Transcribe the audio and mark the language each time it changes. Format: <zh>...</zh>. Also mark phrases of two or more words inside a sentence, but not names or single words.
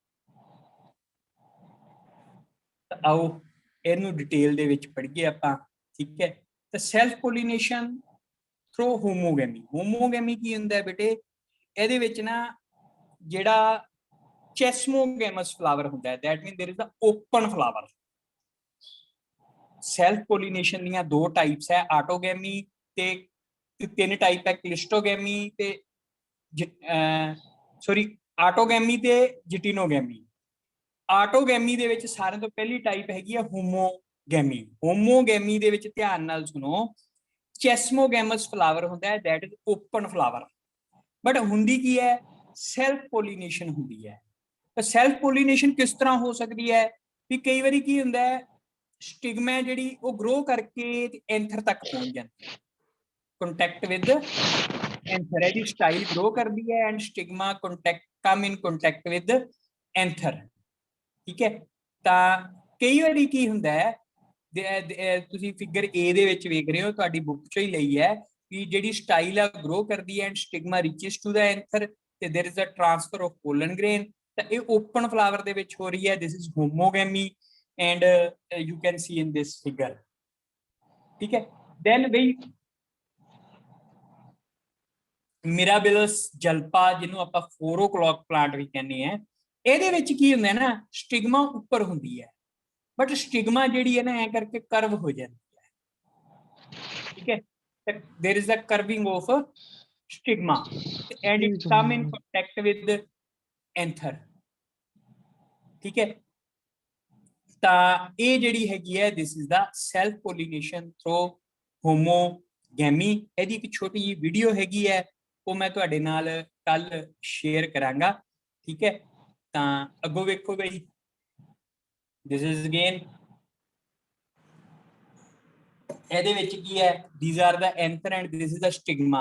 <pa>ਤਾਂ ਆਓ ਇਹਨੂੰ ਡਿਟੇਲ ਦੇ ਵਿੱਚ ਪੜ੍ਹੀਏ ਆਪਾਂ, ਠੀਕ ਹੈ। ਤਾਂ</pa> <en>self pollination through homogamy</en> <pa>ਕੀ ਹੁੰਦਾ ਹੈ ਬੇਟੇ, ਇਹਦੇ ਵਿੱਚ ਨਾ ਜਿਹੜਾ</pa> <en>chasmogamous flower</en> <pa>ਹੁੰਦਾ ਹੈ,</pa> <en>that means there is the open flower। self pollination</en> <pa>ਦੀਆਂ 2 ਟਾਈਪਸ ਹੈ, ਆਟੋਗੈਮੀ ਤੇ 3 ਟਾਈਪ ਹੈ, ਕਲਿਸਟੋਗੈਮੀ ਤੇ ਆਟੋਗੈਮੀ ਤੇ ਜਿਟਿਨੋਗੈਮੀ। ਆਟੋਗੈਮੀ ਦੇ ਵਿੱਚ ਸਾਰਿਆਂ ਤੋਂ ਪਹਿਲੀ ਟਾਈਪ ਹੈਗੀ ਹੈ ਹੋਮੋਗੈਮੀ। ਹੋਮੋਗੈਮੀ ਦੇ ਵਿੱਚ ਧਿਆਨ ਨਾਲ ਸੁਣੋ,</pa> <en>chasmogamous flower</en> <pa>ਹੁੰਦਾ ਹੈ,</pa> <en>that is open flower,</en> <pa>ਬਟ ਹੁੰਦੀ ਕੀ ਹੈ,</pa> <en>self pollination</en> <pa>ਹੁੰਦੀ ਹੈ। ਤਾਂ</pa> <en>self pollination</en> <pa>ਕਿਸ ਤਰ੍ਹਾਂ ਹੋ ਸਕਦੀ ਹੈ, ਵੀ ਕਈ ਵਾਰੀ ਕੀ ਹੁੰਦਾ ਹੈ, ਸਟਿਗਮਾ ਜਿਹੜੀ ਉਹ ਗਰੋ ਕਰਕੇ ਐਂਥਰ ਤੱਕ ਪਹੁੰਚ ਜਾਂਦੀ ਹੈ,</pa> <en>contact with anther,</en> <pa>ਇਹਦੀ</pa> <en>style grow</en> <pa>ਕਰਦੀ ਹੈ</pa> <en>and stigma come in contact with anther,</en> <pa>ਠੀਕ ਹੈ। ਤਾਂ ਕਈ ਵਾਰੀ ਕੀ ਹੁੰਦਾ ਹੈ, ਤੁਸੀਂ ਫਿਗਰ A ਦੇ ਵਿੱਚ ਵੇਖ ਰਹੇ ਹੋ, ਤੁਹਾਡੀ ਬੁੱਕ ਚੋਂ ਹੀ ਲਈ ਹੈ, ਵੀ ਜਿਹੜੀ ਸਟਾਈਲ ਆ ਗਰੋ ਕਰਦੀ ਹੈ</pa> <en>and stigma reaches to the anther,</en> <pa>ਤੇ</pa> <en>there is a transfer of pollen grain.</en> <pa>ਤਾਂ ਇਹ</pa> <en>open flower</en> <pa>ਦੇ ਵਿੱਚ ਹੋ ਰਹੀ ਹੈ,</pa> <en>this is homogamy and you can see in this figure,</en> <hi>ठीक है।</hi> <pa>then ਬਈ ਮਿਰਾਬਿਲਸ ਜਲਪਾ, ਜਿਹਨੂੰ ਆਪਾਂ 4 o'clock ਪਲਾਂਟ ਵੀ ਕਹਿੰਦੇ ਆ, ਇਹਦੇ ਵਿੱਚ ਕੀ ਹੁੰਦਾ ਨਾ, ਸਟਿਗਮਾ ਉੱਪਰ ਹੁੰਦੀ ਹੈ, ਬਟ ਸਟਿਗਮਾ ਜਿਹੜੀ ਹੈ ਨਾ ਐ ਕਰਕੇ ਕਰਵ ਹੋ ਜਾਂਦੀ ਹੈ, ਠੀਕ ਹੈ।</pa> <en>there is a curving of stigma and it come in contact with anther,</en> <pa>ਠੀਕ ਹੈ। ਤਾਂ ਇਹ ਜਿਹੜੀ ਹੈਗੀ ਹੈ,</pa> <en>this is the self pollination through homogamy। ਗੈਮੀ।</en> <pa>ਇਹਦੀ ਇੱਕ ਛੋਟੀ ਜਿਹੀ ਵੀਡੀਓ ਹੈਗੀ ਹੈ, ਉਹ ਮੈਂ ਤੁਹਾਡੇ ਨਾਲ ਕੱਲ ਸ਼ੇਅਰ ਕਰਾਂਗਾ, ਠੀਕ ਹੈ। ਤਾਂ ਅੱਗੋਂ ਵੇਖੋ ਬਈ,</pa> <en>this is again,</en> <pa>ਇਹਦੇ ਵਿੱਚ ਕੀ ਹੈ,</pa> <en>these are the anther and this is the stigma.</en>